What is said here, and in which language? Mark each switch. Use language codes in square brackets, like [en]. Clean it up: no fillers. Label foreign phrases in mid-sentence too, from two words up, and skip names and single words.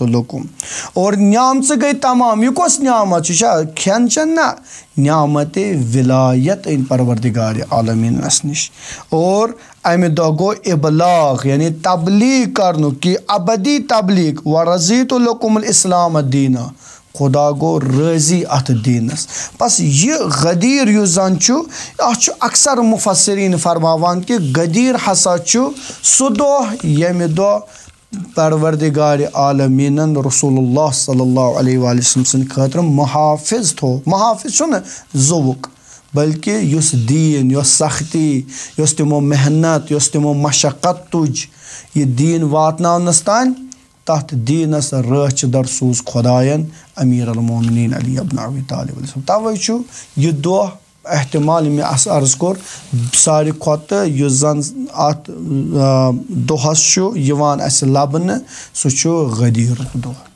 [ks] لکُم اور نعمژٕ گٔے تمام یہِ کۄس نعمت چھِ یہِ چھا کھٮ۪ن چٮ۪ن نہ نعمتِ ولایت أنۍ پروردِگارِ عالمیٖنس نِش اور اَمہِ دۄہ گوٚو ابلاغ یعنی تبلیٖغ کرنُک کہِ ابدی تبلیٖغ [ar] ورضیتُ لکُم الاسلام دیٖنا [ks] خۄدا گوٚو رٲضی اتھ دیٖنس بس یہِ غدیٖر یُس زن چھُ اتھ چھُ اکثر مُفسریٖن فرماوان کہِ غدیٖر ہسا چھُ سُہ دۄہ ییٚمہِ دۄہ پروردِگارِ عالمیٖنن رسول اللہ [ar] صلی اللہ علیہ وآلہ وسلم [ks] سٕنٛدِ خٲطرٕ محافظ تھوٚو محافظ چھُنہٕ زُوُک بلکہِ یُس دیٖن یۄس سختی یۄس تِمو محنت یۄس تِمو مشقت تُج یہِ دیٖن واتناونس تانۍ تتھ دیٖنس رٲچھِ در سوٗز خۄداین امیٖر المومنیٖن علی ابن ابی طالب توے چھُ یہِ دۄہ احتمال مےٚ عرض کوٚر ساروی کھۄتہٕ یُس زن اتھ دۄہس چھُ یِوان اسہِ لبنہٕ سُہ چھُ غدیٖرُک دۄہ